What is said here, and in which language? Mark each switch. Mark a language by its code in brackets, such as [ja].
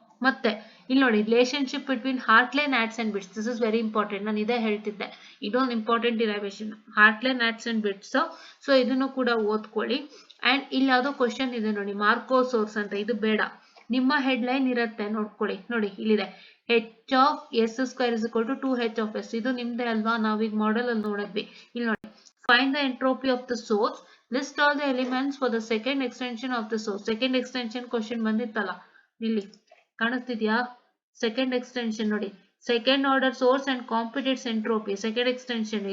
[kn] ಮತ್ತೆ ಇಲ್ಲಿ ನೋಡಿ [en] Relationship between Hartley nats and bits, this is very important. [kn] ನಾನು ಇದೇ ಹೇಳ್ತಿದ್ದೆ, ಇದೊಂದು important derivation, ಹಾರ್ಟ್ಲೆ ನ್ಯಾಟ್ಸ್ and bits. So ಇದನ್ನು ಕೂಡ ಓದ್ಕೊಳ್ಳಿ. ಅಂಡ್ ಇಲ್ಲಿ ಯಾವ್ದೋ ಕ್ವಶನ್ ಇದೆ ನೋಡಿ, ಮಾರ್ಕೋ ಸೋರ್ಸ್ ಅಂತ, ಇದು ಬೇಡ, ನಿಮ್ಮ ಹೆಡ್ಲೈನ್ ಇರುತ್ತೆ ನೋಡ್ಕೊಳ್ಳಿ. ನೋಡಿ ಇಲ್ಲಿದೆ, [en] h of s square is equal to 2h of s. [kn] ಇದು ನಿಮ್ದೇ ಅಲ್ವಾ, ನಾವೀಗ ಮಾಡೆಲ್ ಅಲ್ಲಿ ನೋಡಿದ್ವಿ. ಇಲ್ಲಿ ನೋಡಿ, [en] Find the entropy of the source, list all the elements for the second extension of the source. [kn] Second extension question ಬಂದಿತ್ತಲ್ಲ, ಇಲ್ಲಿ ಕಾಣಿಸ್ತಿದ್ಯಾ? [en] Second extension ನೋಡಿ, second order source and compute its entropy, second extension.